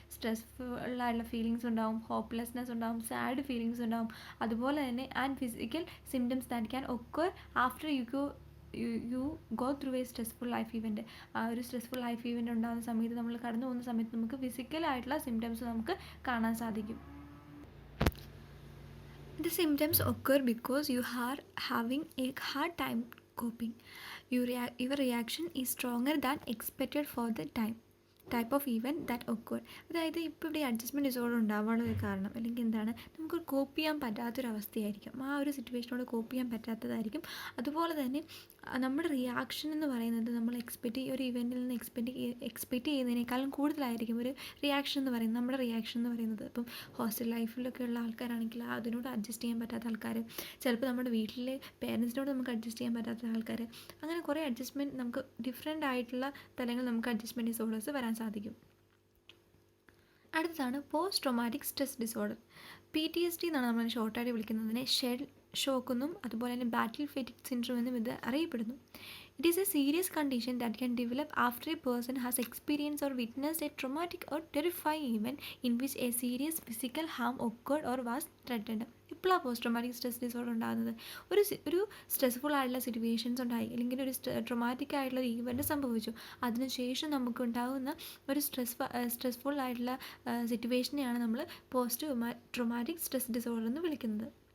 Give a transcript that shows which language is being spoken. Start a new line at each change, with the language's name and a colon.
Malayalam: Stressful ആയിട്ടുള്ള feelings ഉണ്ടാവും, hopelessness ഉണ്ടാവും, സാഡ് ഫീലിങ്സ് ഉണ്ടാവും, അതുപോലെ തന്നെ
English: And physical symptoms that can occur after you go through a stressful life event.
Malayalam: ആ ഒരു സ്ട്രെസ്ഫുൾ ലൈഫ് ഇവൻറ്റ് ഉണ്ടാകുന്ന സമയത്ത്, നമ്മൾ കടന്നു പോകുന്ന സമയത്ത് നമുക്ക് ഫിസിക്കലായിട്ടുള്ള സിംറ്റംസ് നമുക്ക് കാണാൻ സാധിക്കും.
English: The symptoms occur because you are having a hard time coping. Your reaction is stronger than expected for the type of event that occur.
Malayalam: അതായത് ഇപ്പോൾ ഇവിടെ അഡ്ജസ്റ്റ്മെൻറ്റ് ഡിസോർഡർ ഉണ്ടാവാനുള്ള ഒരു കാരണം, അല്ലെങ്കിൽ എന്താണ്, നമുക്ക് കോപ്പ് ചെയ്യാൻ പറ്റാത്തൊരവസ്ഥയായിരിക്കും. ആ ഒരു സിറ്റുവേഷനോട് കോപ്പ് ചെയ്യാൻ പറ്റാത്തതായിരിക്കും. അതുപോലെ തന്നെ നമ്മുടെ റിയാക്ഷൻ എന്ന് പറയുന്നത് നമ്മൾ ഒരു ഇവൻറ്റിൽ നിന്ന് എക്സ്പെക്റ്റ് ചെയ്യുന്നതിനേക്കാളും കൂടുതലായിരിക്കും ഒരു റിയാക്ഷൻ എന്ന് പറയുന്നത്, നമ്മുടെ റിയാക്ഷൻ എന്ന് പറയുന്നത്. ഇപ്പം ഹോസ്റ്റൽ ലൈഫിലൊക്കെ ഉള്ള ആൾക്കാരാണെങ്കിൽ അതിനോട് അഡ്ജസ്റ്റ് ചെയ്യാൻ പറ്റാത്ത ആൾക്കാർ, ചിലപ്പോൾ നമ്മുടെ വീട്ടിലെ പേരൻസിനോട് നമുക്ക് അഡ്ജസ്റ്റ് ചെയ്യാൻ പറ്റാത്ത ആൾക്കാർ, അങ്ങനെ കുറേ അഡ്ജസ്റ്റ്മെൻറ്റ്, നമുക്ക് ഡിഫറെൻ്റ് ആയിട്ടുള്ള തലങ്ങൾ നമുക്ക് അഡ്ജസ്റ്റ്മെൻറ്റ് ഡിസോർഡേഴ്സ് വരാൻ സാധിക്കും. അടുത്തതാണ് post traumatic stress disorder. PTSD എന്നാണ് നമ്മൾ ഷോർട്ടായിട്ട് വിളിക്കുന്നതിനെ. ഷെൽ ഷോക്ക് എന്നും അതുപോലെ തന്നെ ബാറ്റിൽ ഫെറ്റിക് സിൻഡ്രോം എന്നും ഇത് അറിയപ്പെടുന്നു.
English: It is a serious condition that can develop after a person has experienced or witnessed a traumatic or terrifying event in which a serious physical harm occurred or was threatened.
Malayalam: ഇപ്പോഴാണ് post traumatic stress disorder ഉണ്ടാകുന്നത്. ഒരു stressful ആയിട്ടുള്ള situations ഉണ്ടായി, അല്ലെങ്കിൽ ഒരു traumatic ആയിട്ടുള്ള event സംഭവിച്ചു, അതിനുശേഷം നമുക്ക് ഉണ്ടാകുന്ന ഒരു സ്ട്രെസ്ഫുൾ ആയിട്ടുള്ള സിറ്റുവേഷനെയാണ് നമ്മൾ പോസ്റ്റ് ട്രോമാറ്റിക് സ്ട്രെസ് ഡിസോർഡർ എന്ന് വിളിക്കുന്നത്.